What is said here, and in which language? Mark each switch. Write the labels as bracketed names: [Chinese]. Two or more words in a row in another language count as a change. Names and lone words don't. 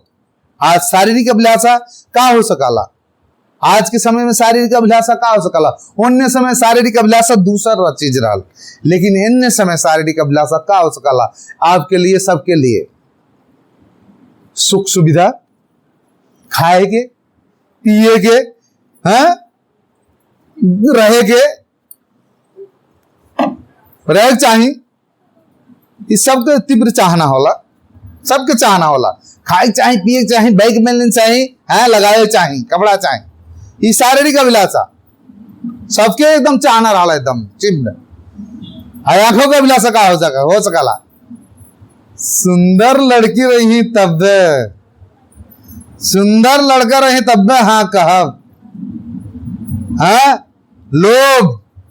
[Bhojpuri] आज शारीरिक अभिलाषा का हो सकाला, आज के समय में शारीरिक अभिलाषा का हो सकाला, अन्य समय शारीरिक अभिलाषा दूसरा चीज रहा, लेकिन अन्य समय शारीरिक अभिलाषा का हो सकाला आपके लिए, सबके लिए सुख सुविधा, खाए के, पिए के, हैं, रहे के, रह चाहिए, इस सबके तीव्र चाहना होला, सबके चाहना होला, खाए चाहे, पिए चाहे, बैग में चाहे, हैं, लगाए चाहे, कपड़ा चाहे, ये शारीरिक अभिलाषा सबके एकदम चाहना रहा, एकदम चिन्ह। आंखों का अभिलाषा का हो सकाला, सुंदर लड़की रही तब, सुंदर लड़का रहे तब हाँ कहब, हाँ, लोभ,